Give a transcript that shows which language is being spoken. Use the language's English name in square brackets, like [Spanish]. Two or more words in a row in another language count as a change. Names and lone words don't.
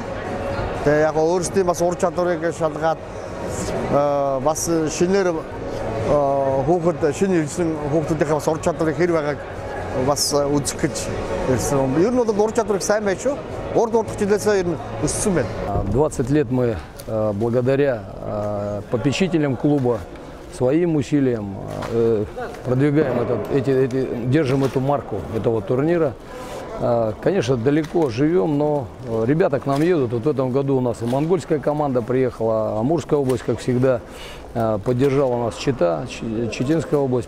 [Mongolian] Тэгээд яг өөрсдийн бас ур чадварыг шалгаад бас шинээр хүүхэд шинэ ирсэн хүүхдүүдийн бас ур чадварыг хэр байгааг бас үзэх гэж ирсэн. Ер нь бол ур чадварыг сайн байж шүү. Урд-урдах жилээсээ ер нь өссөн байна. [Russian] 20 лет мы благодаря попечителям клуба своим усилиям продвигаем держим эту марку этого турнира. Конечно, далеко живем, но ребята к нам едут. Вот в этом году у нас и монгольская команда приехала, Амурская область, как всегда, поддержала нас Чита, Читинская область.